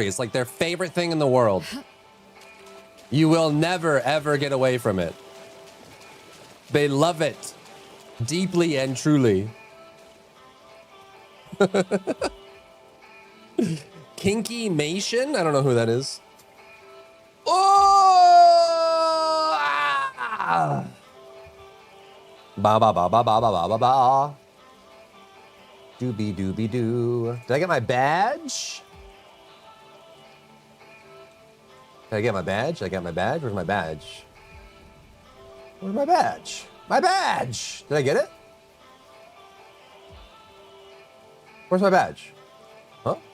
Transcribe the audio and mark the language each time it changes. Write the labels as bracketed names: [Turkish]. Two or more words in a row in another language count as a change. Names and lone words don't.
[English] It's like their favorite thing in the world. You will never, ever get away from it. They love it deeply and truly. Kinky Mation? I don't know who that is. Oh! Ah! Ba ba ba ba ba ba ba ba ba. Doobie doobie doo. Did I get my badge? Did I get my badge? I got my badge. Where's my badge? Where's my badge? My badge! Did I get it? Where's my badge? Huh?